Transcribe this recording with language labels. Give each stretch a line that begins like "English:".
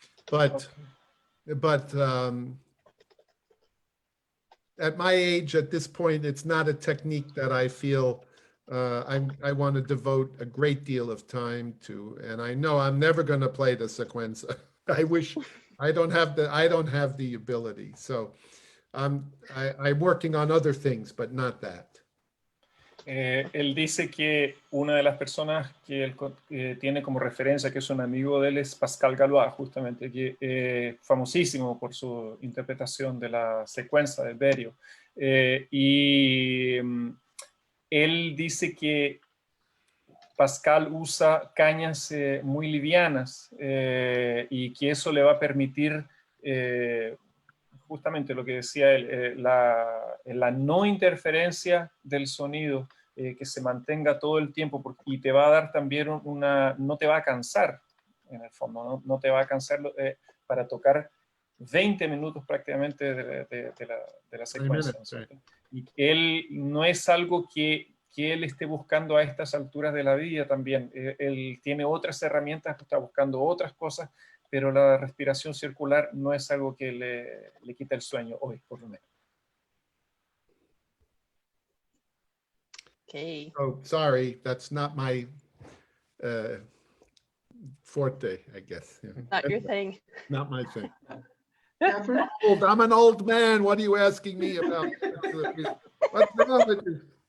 English: But at my age, at this point, it's not a technique that I feel I want to devote a great deal of time to. And I know I'm never going to play the sequenza. I wish I don't have the ability. So I'm working on other things, but not that.
Spanish: Él dice que una de las personas que él tiene como referencia, que es un amigo de él, es Pascal Galois, justamente, que famosísimo por su interpretación de la secuencia del Berio. Y él dice que Pascal usa cañas muy livianas y que eso le va a permitir justamente lo que decía él, la no interferencia del sonido, que se mantenga todo el tiempo y te va a dar también no te va a cansar en el fondo, no te va a cansar para tocar 20 minutos prácticamente de la secuencia. Y él no es algo que él esté buscando a estas alturas de la vida también. Él tiene otras herramientas, está buscando otras cosas, pero la respiración circular no es algo que le quita el sueño hoy, por lo menos. Ok.
English: Oh, sorry, that's not my forte, I guess. Yeah. Not your thing. Not my thing. Catherine? I'm an old man. What are you asking me about? What's wrong with you?